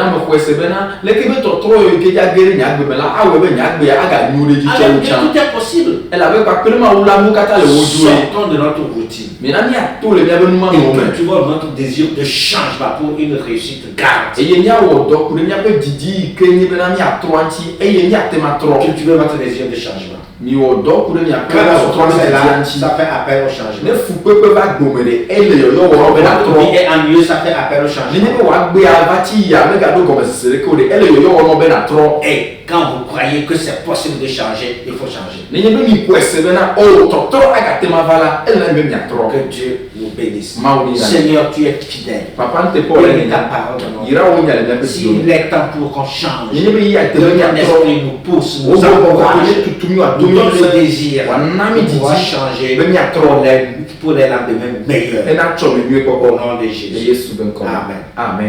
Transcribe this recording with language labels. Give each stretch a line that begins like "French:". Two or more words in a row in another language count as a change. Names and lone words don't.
French: Tout est possible. Sortons de notre routine. Et cultivons notre désir de changement pour une réussite garantie. Cultivez votre désir de changement.
Ewe: mi wɔ dɔ ku ɖe miaƒe
French: Quand la
Ewe: sɔtrɔ
French: souffrance
Ewe: ne
French: est
Ewe: didi
French: là,
Ewe: ŋuti.
French: ça fait appel au
Ewe: Ne
French: changement.
Ewe: fukpekpe va gbome ɖe ele yɔyɔ wɔm be
French: Quand
Ewe: natrɔ.
French: est en mieux, ça fait appel au
Ewe: Nenye
French: changement.
Ewe: be wòagbe ava tsi ya megaɖo gɔmesese ɖeke o ɖe ele yɔyɔ wɔm be natrɔ.
French: Et quand vous croyez que c'est possible de changer, il faut changer.
Ewe: Nenye be mi ƒo ese bena o tɔtrɔ agate ma va la ele be miatrɔ.
French: Que Dieu vous bénisse.
Ewe: Mawu ni na.
French: Seigneur, tu es fidèle.
Ewe: Papa n te kpɔ le
French: Bénis ta
Ewe: nya.
French: parole dans nos vies.
Ewe: Yira wo nya le miaƒe siwo.
French: S'il est temps pour qu'on change,
Ewe: Nenye be yi ate
French: que
Ewe: be
French: ton
Ewe: miatrɔ.
French: esprit nous pousse,
Ewe: Wo
French: nous
Ewe: gbɔ
French: encourage,
Ewe: kɔkɔe tutu mi wa
French: nous
Ewe: domi
French: donne le
Ewe: sɛ
French: désir
Ewe: wa na mi
French: de pouvoir
Ewe: didi
French: changer
Ewe: be miatrɔ.
French: pour les lendemains meilleurs.
Ewe: Ena tsɔ mi nyuie
French: Au
Ewe: kpɔkpɔ.
French: nom de
Ewe: Le
French: Jésus.
Ewe: Yesu be ŋkɔ me. Amen. Amen.